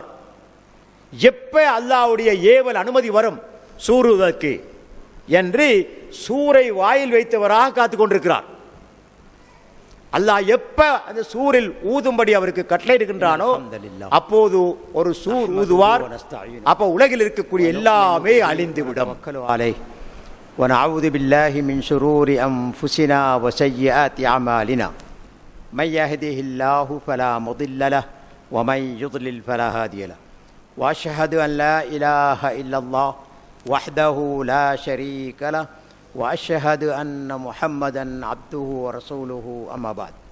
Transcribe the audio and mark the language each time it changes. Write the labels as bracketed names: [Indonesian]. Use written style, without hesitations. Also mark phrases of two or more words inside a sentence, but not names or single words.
[Tamil] எப்ப அல்லாஹ்வுடைய ஏவல் அனுமதி வரும் சூறுவதற்கு என்று சூரை வாயில் வைத்தவராக காத்து கொண்டிருக்கிறார். அல்லாஹ் எப்ப அந்த சூரில் ஊதும்படி அவருக்கு கட்டளையிடுகின்றானோ அப்போது ஒரு சூர் ஊதுவார். அப்ப உலகில் இருக்கக்கூடிய எல்லாமே அழிந்துவிடும். [Arabic] ونعوذ بالله من شرور أنفسنا وسيئات أعمالنا من يهده الله فلا مضل له ومن يضلل فلا هادي له وأشهد أن لا إله إلا الله وحده لا شريك له وأشهد أن محمدا عبده ورسوله أما بعد.